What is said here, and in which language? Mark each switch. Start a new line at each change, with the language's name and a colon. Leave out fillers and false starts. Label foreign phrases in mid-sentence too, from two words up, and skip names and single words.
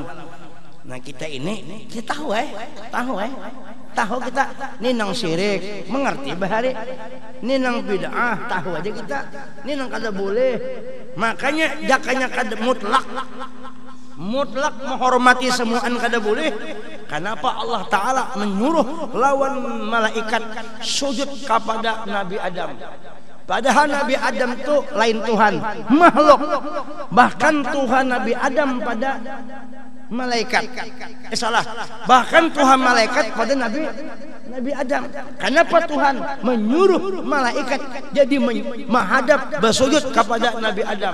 Banjar: Nah kita ini kita tahu kita ini nang syirik mengerti bahari, ini nang bid'ah tahu aja kita, ini nang kada boleh. Makanya jakanya kada mutlak menghormati semuaan kada boleh.
Indonesian: Kenapa Allah Ta'ala menyuruh lawan malaikat sujud kepada Nabi Adam? Padahal Nabi Adam itu lain Tuhan, makhluk. Bahkan Tuhan Nabi Adam pada malaikat. Salah. Bahkan Tuhan malaikat pada Nabi Adam. Kenapa Tuhan menyuruh malaikat jadi menghadap bersujud kepada Nabi Adam?